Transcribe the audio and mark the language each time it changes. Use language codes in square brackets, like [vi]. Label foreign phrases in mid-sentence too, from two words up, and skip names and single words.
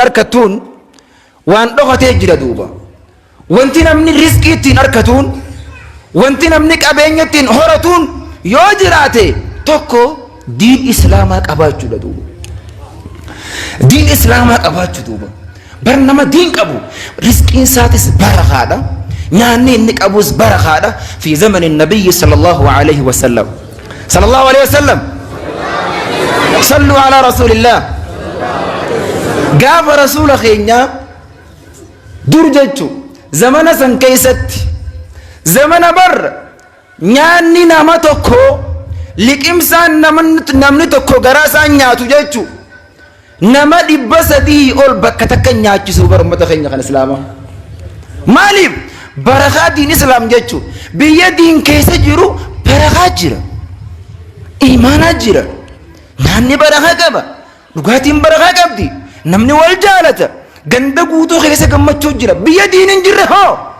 [om] harkattuun waan dhokatee jira duuba wanti namni riskii ittiin harkatuun wanti namni qabeenya ittiin horatuun yoo jiraate tokko diin islaamaa qabaachuudha duuba diin islaamaa qabaachuu duuba bar nama diin qabu riskiin isaatis barakaadha nyaanni inni qabus barakaadha fi [ar] زمن النبي صلى الله عليه وسلم صلوا على رسول الله [om] gaafa rasuula keenya dur jechu zamana san keeysatti zamana bar nyaanni nama tokko liqimsaan namni tokko garaa isaan nyaatu jechu nama 300 ol bakka takka nyaachisu bar ummata keenya kan islaamaa maaliif barakaa diin islaam jechu biyya diin keessa jiru barakaa jira imaanaa jira nyaanni barakaa qaba dhugaatiin barakaa qabdi namni wal jaalata ganda guutuu keessa gammachuu jira biyya diin hin jirre hoo